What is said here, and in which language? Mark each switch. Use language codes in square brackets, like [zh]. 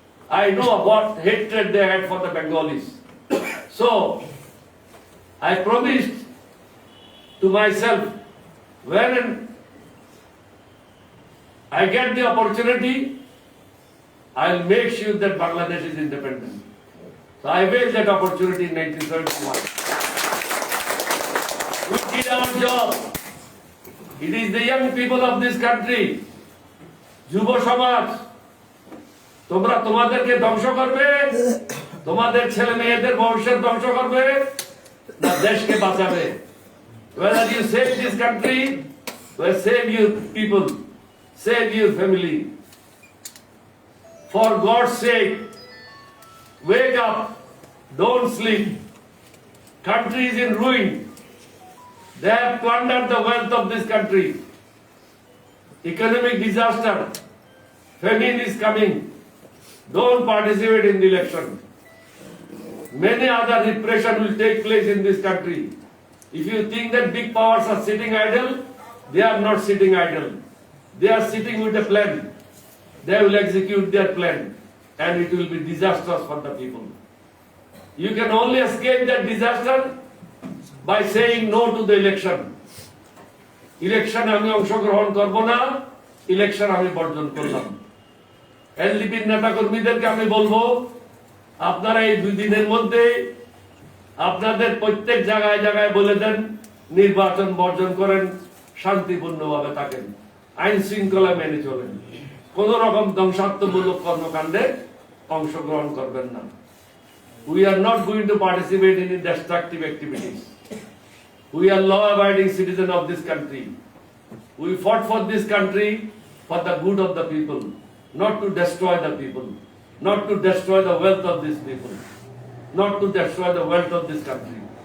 [en] I know what hatred they had for the Bengalis. So, I promised to myself, when I get the opportunity, I'll make sure that Bangladesh is independent. So I waived that opportunity in 1971. We did our job. It is the young people of this country, [bn] যুব সমাজ, তোমরা তোমাদেরকে ধ্বংস করবে, তোমাদের ছেলে মেয়েদের ভবিষ্যৎ ধ্বংস করবে, না দেশকে বাঁচাবে? [en] Whether you save this country, or save your people, save your family. For God's sake, wake up, don't sleep. Country is in ruin. They have plundered the wealth of this country. Economic disaster, famine is coming. Don't participate in the election. Many other repression will take place in this country. If you think that big powers are sitting idle, they are not sitting idle. They are sitting with a plan. They will execute their plan and it will be disastrous for the people. You can only escape that disaster by saying no to the election. [bn] Election আমি অংশগ্রহণ করব না, election আমি বর্জন করলাম। এলডিপির নেতা কর্মীদেরকে আমি বলবো, আপনারা এই 2 দিনের মধ্যে আপনাদের প্রত্যেক জায়গায় জায়গায় বলে দেন নির্বাচন বর্জন করেন, শান্তিপূর্ণভাবে থাকেন, আইন শৃঙ্খলা মেনে চলেন, কোন রকম ধ্বংসাত্মমূলক কর্মকাণ্ডে অংশগ্রহণ করবেন না। [en] We are not going to participate in destructive activities. We are law-abiding citizens of this country. We fought for this country for the good of the people, not to destroy the people, not to destroy the wealth of these people, not to destroy the wealth of this country.